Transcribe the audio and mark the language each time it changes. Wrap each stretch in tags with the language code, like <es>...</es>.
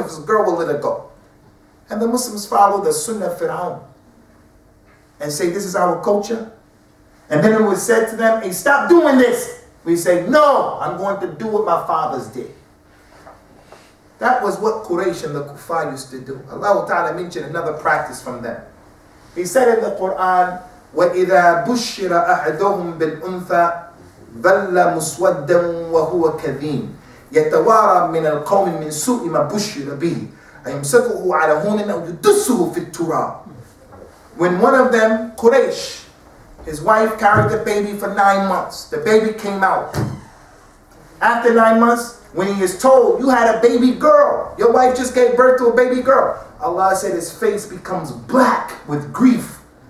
<en>If it's a girl, we'll let it go. And the Muslims follow the Sunnah of Fir'aun and say, this is our culture. And then it was said to them, hey, stop doing this. We say, no, I'm going to do what my fathers did. That was what Quraysh and the Kuffar used to do. Allah Ta'ala mentioned another practice from them. He said in the Quran,</en> <ar>وَإِذَا بُشِّرَ أَحَدُهُمْ بِالْأُنْثَى ظَلَّ مُسْوَدًّا وَهُوَ كَذِيمٌ يَتَوَارَى مِنَ الْقَوْمِ مِنْ سُوءِ مَا بُشِّرَ بِهِ أَيُمْسَكُهُ عَلَى هُونٍ أَوْ يُدُسُّهُ فِي التُّرَابِ.</ar> <en>When one of them, Quraysh, his wife carried the baby for 9 months. The baby came out. After 9 months, when he is told, you had a baby girl, your wife just gave birth to a baby girl, Allah said his face becomes black with grief.</en>